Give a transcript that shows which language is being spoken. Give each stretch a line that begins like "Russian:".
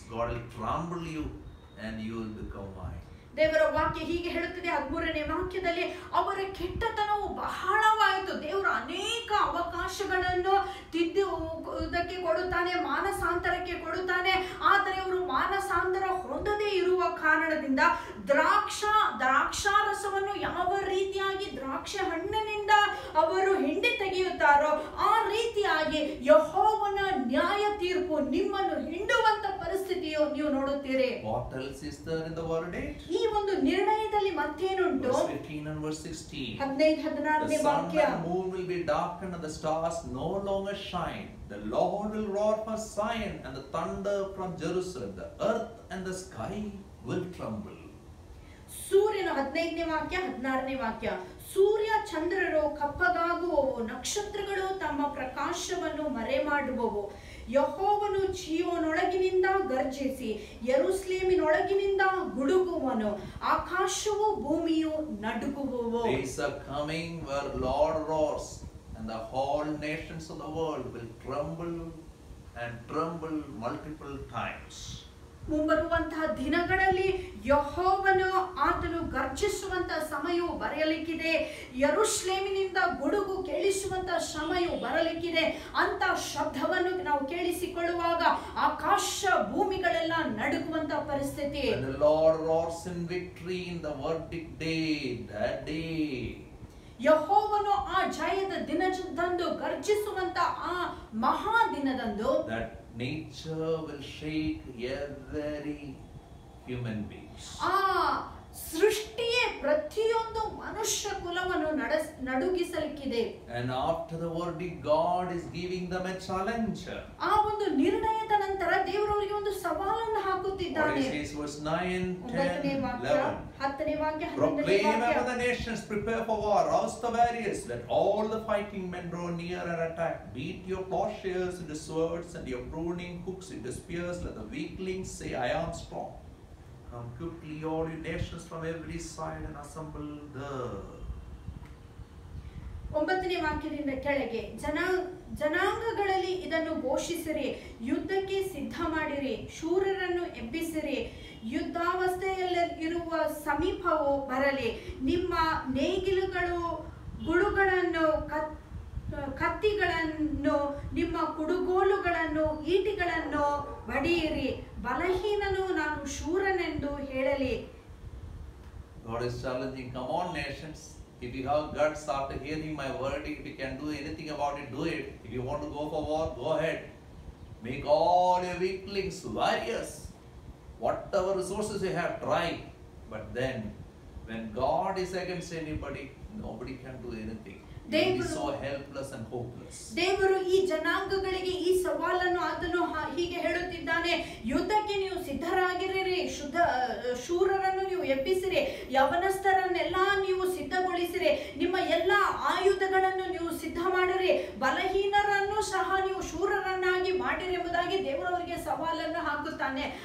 English: God will trample you and you will become wine.
Kannada: ದೇವರ ವಾಕ್ಯ ಹೀಗೆ ಹೇಳುತ್ತದೆ 13ನೇ ವಾಕ್ಯದಲ್ಲಿ, ಅವರ ಕೆಟ್ಟತನವು ಬಹಳವಾಯಿತು. ದೇವರು ಅನೇಕ ಅವಕಾಶಗಳನ್ನು ತಿದ್ದುವುದಕ್ಕೆ ಕೊಡುತ್ತಾನೆ, ಮಾನಸಾಂತರಕ್ಕೆ ಕೊಡುತ್ತಾನೆ. ಆದರೆ ಅವರು ಮಾನಸಾಂತರ ಹೊಂದದೇ ಇರುವ ಕಾರಣದಿಂದ ದ್ರಾಕ್ಷಾರಸವನ್ನು ಯಾವ ರೀತಿಯಾಗಿ ದ್ರಾಕ್ಷಿ ಹಣ್ಣಿನಿಂದ ಅವರು ಹಿಂಡಿ ತೆಗೆಯುತ್ತಾರೋ ಆ ರೀತಿಯಾಗಿ ಯೆಹೋವನ ನ್ಯಾಯ ತೀರ್ಪು ನಿಮ್ಮನ್ನು ಹಿಂಡುವಂತ ಪರಿಸ್ಥಿತಿಯು ನೀವು ನೋಡುತ್ತೀರಿ.
English: What else is there in the verdict?
Kannada: ಈ ಒಂದು ನಿರ್ಣಯದಲ್ಲಿ ಮತ್ತೇನುಂಟು?
English: Verse 15 and verse 16.
Kannada: 15-16ನೇ
English: The sun
Kannada: ವಾಕ್ಯ.
English: and moon will be darkened and the stars no longer shine. The Lord will roar from Zion and the thunder from Jerusalem. The earth and the sky will tremble.
Kannada: ಸೂರ್ಯನ 15ನೇ ವಾಕ್ಯ 16ನೇ ವಾಕ್ಯ. ಸೂರ್ಯ ಚಂದ್ರರು ಕಪ್ಪಗಾಗುವವು, ನಕ್ಷತ್ರಗಳು ತಮ್ಮ ಪ್ರಕಾಶವನ್ನು ಮರೆಮಾಡುವವು. ಯೆಹೋವನು ಚೀಯೋನೊಳಗಿನಿಂದ ಗರ್ಜಿಸಿ ಯೆರೂಸಲೇಮಿನೊಳಗಿನಿಂದ ಗುಡುಗುವನು. ಆಕಾಶವು ಭೂಮಿಯು ನಡುಗುವವು.
English: Days are coming where Lord roars and the whole nations of the world will tremble and tremble multiple times.
Kannada: ಮುಂಬರುವಂತಹ ದಿನಗಳಲ್ಲಿ ಯೆಹೋವನು ಆತನು ಗರ್ಜಿಸುವಂತಹ ಸಮಯವು ಬರಲಿಕ್ಕಿದೆ. ಯೆರೂಸಲೇಮಿನಿಂದ ಗುಡುಗು ಕೇಳಿಸುವಂತಹ ಸಮಯವು ಬರಲಿಕ್ಕಿದೆ. ಅಂತ ಶಬ್ದವನ್ನು ನಾವು ಕೇಳಿಸಿಕೊಳ್ಳುವಾಗ ಆಕಾಶ ಭೂಮಿಗಳೆಲ್ಲ ನಡುಗುವಂತಹ ಪರಿಸ್ಥಿತಿ.
English: When the Lord roars in victory in the verdict day, that day,
Kannada: ಯೆಹೋವನು ಆ ಜಯದ ದಿನದಂದು ಗರ್ಜಿಸುವಂತ ಆ ಮಹಾ ದಿನದಂದು
English: that nature will shake every human being.
Kannada: ಆ ಸೃಷ್ಟಿಯೇ ಪ್ರತಿಯೊಂದು ಮನುಷ್ಯ ಕುಲವನ್ನು ನಡುಗಿಸಲಿಕ್ಕಿದೆ.
English: And after the verdict, God is giving them a challenge.
Kannada: ಆ ಒಂದು ನಿರ್ಣಯದ ನಂತರ ದೇವರು ಅವರಿಗೆ ಒಂದು ಸವಾಲನ್ನು ಹಾಕುತ್ತಿದ್ದಾನೆ.
English: What is verse 9, 10, 11?
Kannada: 10ನೇ ವಾಕ್ಯ, 11ನೇ
English: Proclaim
Kannada: ವಾಕ್ಯ.
English: among the nations, prepare for war, rouse the warriors, let all the fighting men draw near and attack. Beat your plowshares into swords and your pruning hooks into spears. Let the weaklings say, I am strong. Come quickly, all you nations from every side, and assemble there.
Kannada: 9ನೇ ವಾಕ್ಯದಿಂದ ಕೆಳಗೆ, ಜನಾಂಗಗಳಲ್ಲಿ ಇದನ್ನು ಘೋಷಿಸಿರಿ, ಯುದ್ಧಕ್ಕೆ ಸಿದ್ಧ ಮಾಡಿರಿ, ಶೂರರನ್ನು ಎಬ್ಬಿಸಿರಿ, ಯುದ್ಧಾವಸ್ಥೆಯಲ್ಲಿರುವ ಸಮೀಪವು ಬರಲಿ, ನಿಮ್ಮ ನೇಗಿಲುಗಳು ಗುಳುಗಳನ್ನು ಕತ್ತಿಗಳನ್ನು ನಿಮ್ಮ ಕುಡುಗೋಲುಗಳನ್ನು ಈಟಿಗಳನ್ನು ಬಡಿಯಿರಿ, ಬಲಹೀನನು ನಾನು ಶೂರನೆಂದು ಹೇಳಲಿ.
English: God is challenging, come on nations, if you have guts after hearing my verdict, if you can do anything about it, do it. If you want to go for war, go ahead. Make all your weaklings warriors. Whatever resources you have, try. But then, when God is against anybody, nobody can do anything. He is so helpless and hopeless.
Kannada: ದೇವರು ಈ ಜನಾಂಗಗಳಿಗೆ ಈ ಸವಾಲನ್ನು ಆತನು ಹೀಗೆ ಹೇಳುತ್ತಿದ್ದಾನೆ, ಯುದ್ಧಕ್ಕೆ ನೀವು ಸಿದ್ಧರಾಗಿರಿ, ಶೂರರನ್ನು ನೀವು ಎಬ್ಬಿಸಿರಿ, ಯವನಸ್ಥರನ್ನೆಲ್ಲ ನೀವು ಸಿದ್ಧಗೊಳಿಸಿರಿ, ನಿಮ್ಮ ಎಲ್ಲ ಆಯುಧಗಳನ್ನು ನೀವು ಸಿದ್ಧ ಮಾಡಿರಿ, ಬಲಹೀನರನ್ನು ಸಹ ನೀವು ಶೂರರನ್ನಾಗಿ ಮಾಡಿರಿ ಎಂಬುದಾಗಿ ದೇವರು ಅವರಿಗೆ ಸವಾಲನ್ನು ಹಾಕುತ್ತಾನೆ.